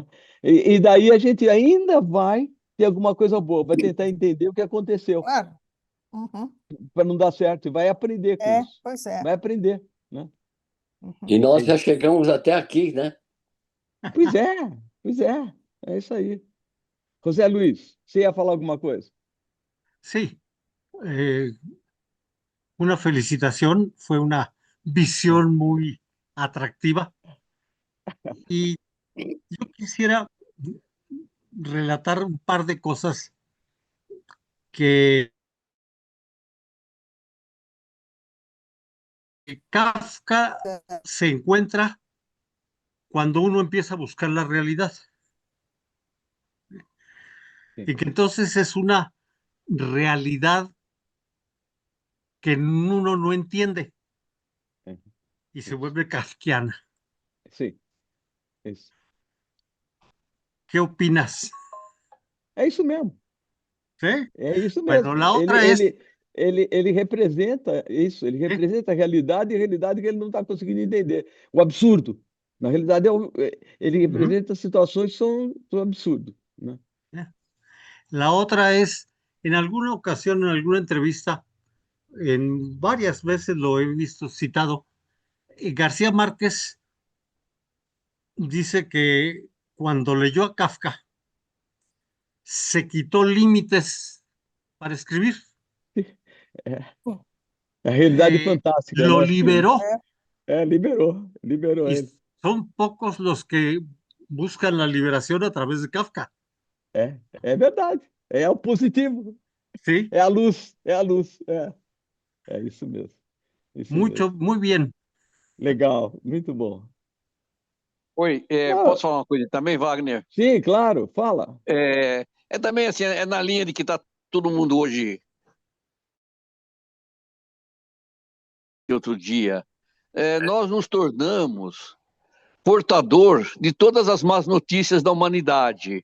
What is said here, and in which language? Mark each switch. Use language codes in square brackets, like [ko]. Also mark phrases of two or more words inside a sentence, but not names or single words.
[pt] E daí a gente ainda vai ter alguma coisa boa, vai tentar entender o que aconteceu Claro. Uhum. para não dar certo e vai aprender com isso. Pois é. Vai aprender, né? E Uhum. É nós já isso. chegamos até aqui, né? Pois é, pois é. É isso aí. José Luiz, você ia falar alguma coisa? [es] Sí, eh, una felicitación, fue una visión muy atractiva y yo quisiera relatar un par de cosas que Kafka se encuentra cuando uno empieza a buscar la realidad [pt] Sim. [es] y que entonces es una realidad que uno no entiende [pt] É [es] y se [pt] isso. [es] vuelve kafkiana. [pt] Sim, é isso. [es] ¿Qué opinas? [pt] É isso mesmo. [es] ¿Sí? [pt] É isso [es] Bueno, [pt] mesmo. [es] la [pt] Ele, [es] otra es, [pt] ele, ele representa isso, ele [es] ¿sí? [pt] representa a realidade que ele não está conseguindo entender. O absurdo. Na realidade, ele Ujú. representa situações que são do absurdo, né? [es] La otra es, en alguna ocasión, en alguna entrevista, en varias veces lo he visto citado, García Márquez dice que cuando leyó a Kafka se quitó límites para escribir. [pt] É a realidade fantástica, [es] Lo [pt] né? Sim. [es] liberó [pt] Liberou [es] y [pt] ele. [es] son pocos los que buscan la liberación a través de Kafka. [pt] É verdade. É o positivo, [es] Sí, [pt] é a luz, é a luz. É isso mesmo, isso [es] mucho, [pt] mesmo. [es] muy bien. [pt] Legal, muito bom. Oi, Ah, posso falar uma coisa também, Wagner? sim, claro, fala. É também assim, é na linha de que está todo mundo hoje, outro dia. Nós nos tornamos portador de todas as más notícias da humanidade.